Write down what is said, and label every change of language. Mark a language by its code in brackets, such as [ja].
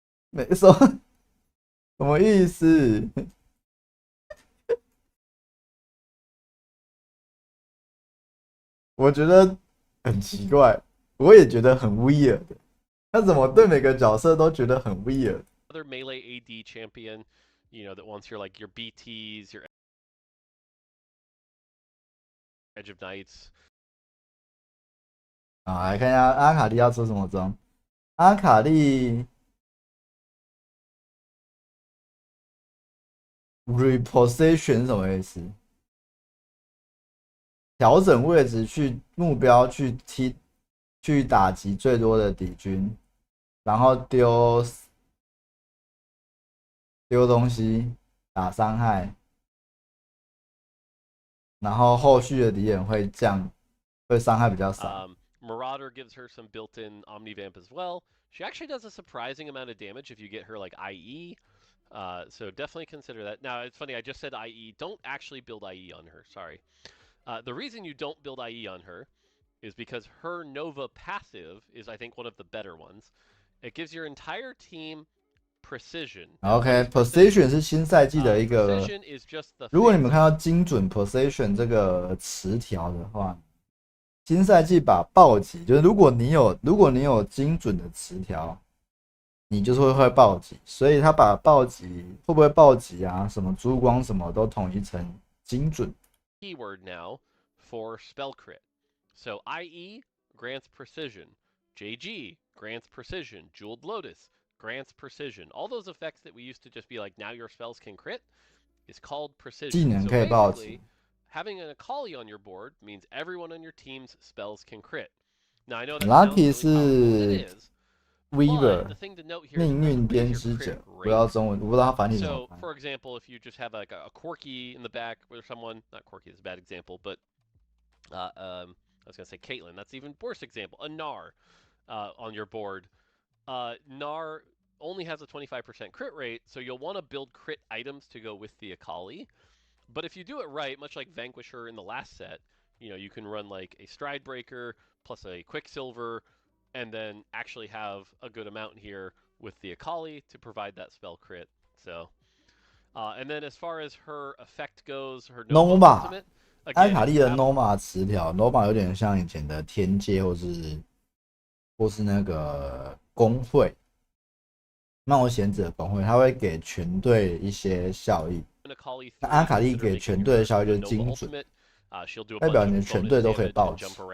[zh] 什么意思？我觉得很奇怪，我也觉得很 [en] weird。 [zh] 他怎么对每个角色都觉得很 [en] weird？ Other melee AD champion, you know, that wants your like your BTs, your Edge of Knights. [zh] 好，来看一下阿卡丽要出什么装。阿卡丽 reposition 是什么意思？调整位置去目标去打击最多的敌军，然后丢东西打伤害，然后后续的敌人会伤害比较少。 [en] Marauder gives her some built-in Omnivamp as well. She actually does a surprising amount of damage if you get her like IE. So definitely consider that. Now, it's funny, I just said IE. Don't actually build IE on her, sorry. The reason you don't build IE on her is because her Nova passive is, I think, one of the better ones. It gives your entire team precision. [zh] OK，precision 是新赛季的一个。如果你们看到精准 precision 这个词条的话，新赛季把暴击，就是如果你有精准的词条，你就是会暴击，所以他把暴击会不会暴击啊，什么珠光什么都统一成精准。 [en] Keyword now for spell crit. So IE grants precision, JG grants precision, Jeweled Lotus grants precision. All those effects that we used to just be like, now your spells can crit, is called precision. [zh] 技能可以暴击。 [en] Having an Akali on your board means everyone on your team's spells can crit. Now I know that Lucky sounds really powerful, it is. Weaver, But the thing to note here is [zh] 命运编织者，不知道中文，我不知道它繁体怎么 [en] So, [zh] 翻。 [en] for example, if you just have like a Corki in the back, where someone, not Corki is a bad example, but I was gonna say Caitlyn. That's even worse example. A Gnar on your board. Gnar only has a 25% crit rate, so you'll want to build crit items to go with the Akali. But if you do it right, much like Vanquisher in the last set, you know, you can run like a Stride Breaker plus a Quicksilver, and then actually have a good amount here with the Akali to provide that spell crit. So, and then as far as her effect goes, her Nova ultimate, [zh] 阿卡丽的 Nova 词条 ，Nova 有点像以前的天界或是那个工会，冒险者工会，它会给全队一些效益。那阿卡丽给全队的效益就是精准，代表你的全队都可以暴击。